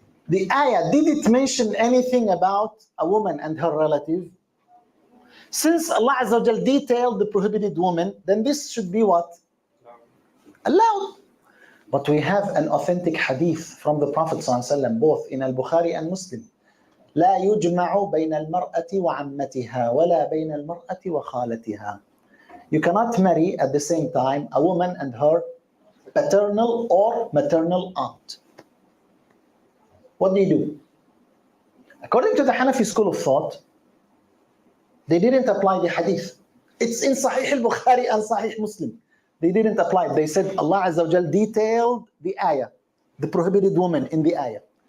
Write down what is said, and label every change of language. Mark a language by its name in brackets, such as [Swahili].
[English] The ayah, did it mention anything about a woman and her relative? Since Allah Azza wa Jal detailed the prohibited woman, then this should be what? Allowed. But we have an authentic hadith from the Prophet ﷺ, both in Al-Bukhari and Muslim. [Arabic] لا يجمع بين المرأة وعمتها ولا بين المرأة وخالتها. [English] You cannot marry at the same time a woman and her paternal or maternal aunt. What do? According to the Hanafi school of thought, they didn't apply the hadith. It's in Sahih al-Bukhari and Sahih Muslim. They didn't apply it. They said Allah Azza wa Jal detailed the ayah, the prohibited woman in the ayah.